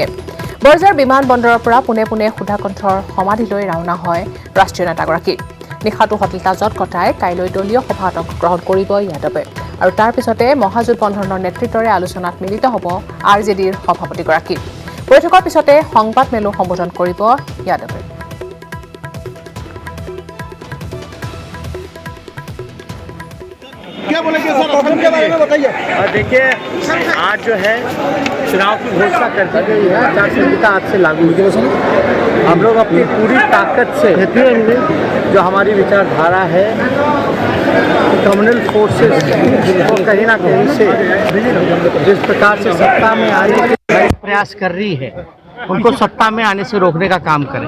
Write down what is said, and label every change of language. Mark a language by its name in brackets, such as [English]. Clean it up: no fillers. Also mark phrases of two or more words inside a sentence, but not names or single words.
[Assamese] বৰঝাৰ বিমানবন্দৰৰ পৰা পোনে পোনে সুধাকণ্ঠৰ সমাধিলৈ ৰাওনা হয় ৰাষ্ট্ৰীয় নেতাগৰাকী। নিশাটো হোটেল তাজত কটাই কাইলৈ দলীয় সভাত অংশগ্ৰহণ কৰিব যাদৱে আৰু তাৰ পিছতে মহাজোঁট বন্ধনৰ নেতৃত্বৰে আলোচনাত মিলিত হ'ব RJDৰ সভাপতিগৰাকী। বৈঠকৰ পিছতে সংবাদ মেলো সম্বোধন কৰিব যাদৱে। [Hindi] क्या बोलेंगे सर प्रॉब्लम के बारे में बताइए। देखिए, आज जो है चुनाव की घोषणा कर दी गई है, आचार संहिता आज से लागू हुई है। हम लोग अपनी पूरी ताकत से जो हमारी विचारधारा है [English] communal forces [Hindi] को कहीं ना कहीं से जिस प्रकार से सत्ता में आने का प्रयास कर रही है उनको सत्ता में आने से रोकने का काम करें।